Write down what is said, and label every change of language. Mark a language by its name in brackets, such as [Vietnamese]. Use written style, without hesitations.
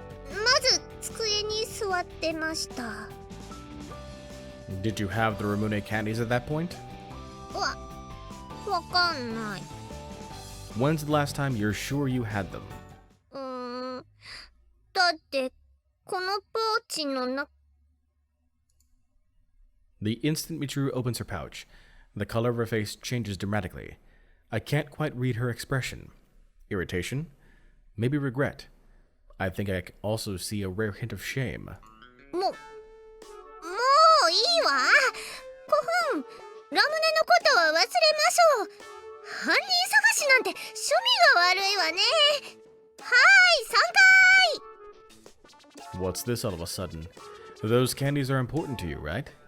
[Japanese] まず机に座ってました。 [English] Did you have the Ramune candies at that point? [Japanese] わかんない。 [English] When's the last time you're sure you had them? [Japanese] だってこのポーチの中。 [English] The instant Michiru opens her pouch, the color of her face changes dramatically. I can't quite read her expression. Irritation? Maybe regret. I think I also see a rare hint of shame. [Japanese] もういいわ。5分。ラムネのことは忘れましょう。犯人探しなんて趣味が悪いわね。はい、3回。 [English] What's this all of a sudden? Those candies are important to you, right?